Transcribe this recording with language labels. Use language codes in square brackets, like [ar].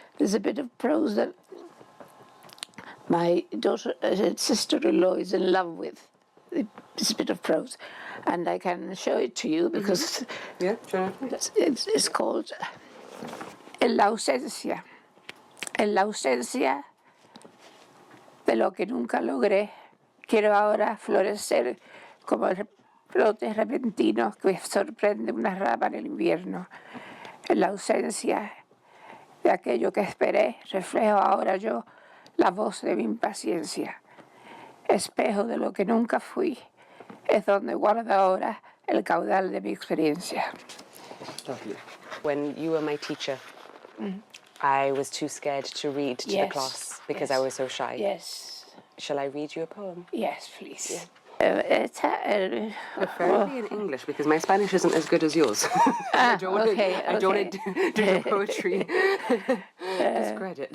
[en] There's a bit of prose that my sister-in-law is in love with. It's a bit of prose, and I can show it to you because it's called En la ausencia. [es] En la ausencia de lo que nunca logré, quiero ahora florecer como el brote repentino que sorprende una rama en el invierno. En la ausencia de aquello que esperé, reflejo ahora yo la voz de mi impaciencia. Espejo de lo que nunca fui, es donde guardo ahora el caudal de mi experiencia. [en] Lovely. When you were my teacher, I was too scared to read to the class because I was so shy. Yes. Shall I read you a poem? Yes, please. Yeah. Preferably in English, because my Spanish isn't as good as yours. I don't want to do your poetry discredit.